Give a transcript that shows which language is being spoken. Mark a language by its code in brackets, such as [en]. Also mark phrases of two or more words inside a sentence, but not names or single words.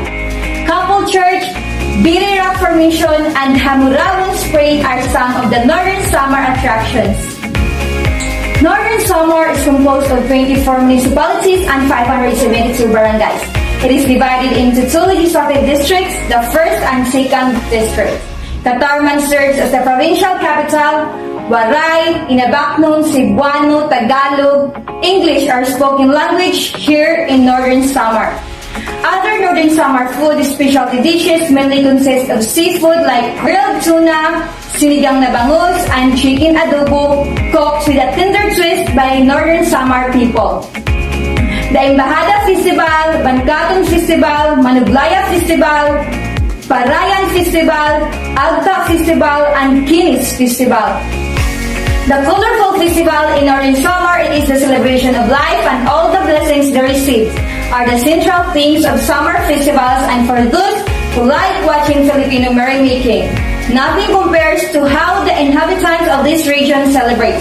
[en] Kapol Church, Biri Rock Formation, and Hamurawan Spring are some of the Northern Samar attractions. Northern Samar is composed of 24 municipalities and 572 barangays. It is divided into 2 legislative districts, the 1st and 2nd district. Catarman serves as the provincial capital. Waray, Inabaknon, Cebuano, Tagalog, English are spoken language here in Northern Samar. Other Northern Samar food specialty dishes mainly consist of seafood like grilled tuna, sinigang na bangus, and chicken adobo cooked with a tender twist by Northern Samar people. The Embajada Festival, Bancaton Festival, Manublaya Festival, Parayan Festival, Agta Festival, and Kinis Festival. The colorful festival in Northern Samar is the celebration of life and all the blessings they received are the central themes of summer festivals, and for those who like watching Filipino merrymaking, nothing compares to how the inhabitants of this region celebrate.